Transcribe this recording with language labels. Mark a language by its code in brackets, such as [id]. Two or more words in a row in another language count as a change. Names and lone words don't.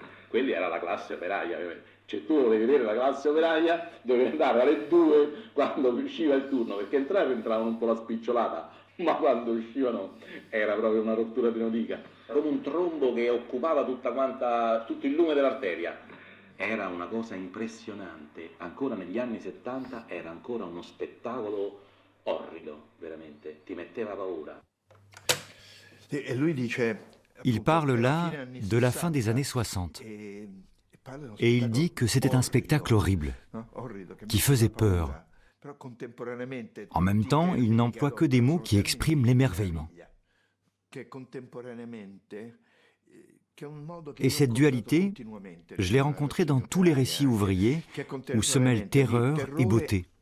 [it] Quelli era la classe operaia, cioè tu volevi vedere la classe operaia, dovevi andare alle 2 quando usciva il turno, perché entravano un po' la spicciolata, ma quando uscivano era proprio una rottura pneumatica, come un trombo che occupava tutto il lume dell'arteria. era una cosa impressionante, ancora negli anni 70 era ancora uno spettacolo orrido, veramente, ti metteva paura. E lui dice, [fr] Il parle là de la fin des années 60. Et il dit que c'était un spectacle horrible, qui faisait peur. En même temps, il n'emploie que des mots qui expriment l'émerveillement. Et cette dualité, je l'ai rencontrée dans tous les récits ouvriers où se mêlent terreur et beauté.